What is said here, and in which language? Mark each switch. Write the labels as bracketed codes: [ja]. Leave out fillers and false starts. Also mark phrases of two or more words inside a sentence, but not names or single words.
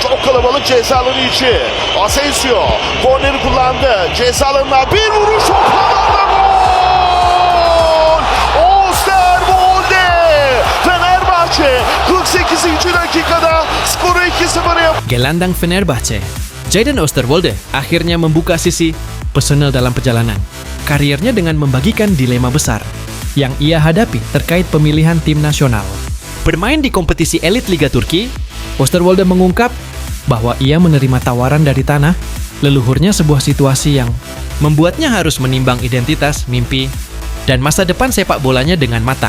[tr] kalabalık ceza alanı içi. Asensio korneri kullandı. Ceza alanına bir vuruş, Okan'dan gol! Osterwolde! Fenerbahçe 48. dakikada skoru 2-0 yaptı. [id] Gelandang Fenerbahce, Jadon Osterwolde akhirnya membuka sisi personal dalam perjalanan kariernya dengan membagikan dilema besar yang ia hadapi terkait pemilihan tim nasional. Bermain di kompetisi elit Liga Turki, Osterwolde mengungkap bahwa ia menerima tawaran dari tanah leluhurnya, sebuah situasi yang membuatnya harus menimbang identitas, mimpi, dan masa depan sepak bolanya dengan matang.